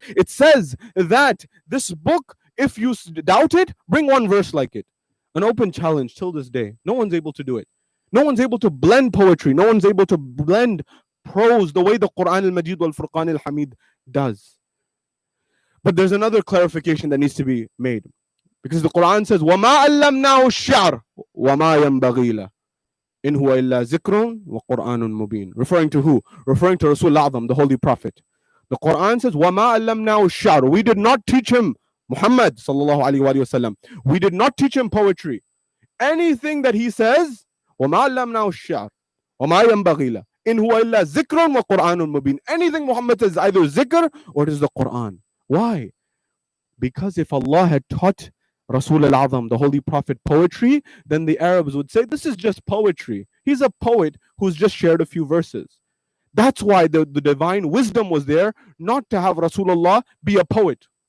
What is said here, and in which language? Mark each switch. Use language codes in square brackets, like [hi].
[en] It says that this book, if you doubt it, bring one verse like it. An open challenge till this day. No one's able to do it. No one's able to blend poetry. No one's able to blend prose the way the Quran al-Majid wal Furqan al-Hamid does. But there's another clarification that needs to be made. Because the Quran says, [ar] وَمَا أَلَّمْنَاهُ الشَّعْرَ وَمَا يَنْبَغِي لَهُ إِنْ هُوَ إِلَّا ذِكْرٌ وَقُرْآنٌ مُبِينٌ. [en] Referring to who? Referring to Rasul al-Azam, the Holy Prophet. The Quran says, [ar] وَمَا أَلَّمْنَاهُ الشَّعْرَ. [en] We did not teach him, Muhammad sallallahu alayhi wa sallam, we did not teach him poetry. Anything that he says, [ar] وَمَا أَلَّمْنَاهُ الشَّعْرَ وَمَا يَنْبَغِي لَهُ إِنْ هُوَ إِلَّا ذِكْرٌ وَقُرْآنٌ مُبِينٌ. [en] Anything Muhammad says is either zikr or it is the Quran. Why? Because if Allah had taught Rasul al-Azam, the Holy Prophet, poetry, then the Arabs would say, this is just poetry. He's a poet who's just shared a few verses. That's why the divine wisdom was there, not to have Rasulullah be a poet.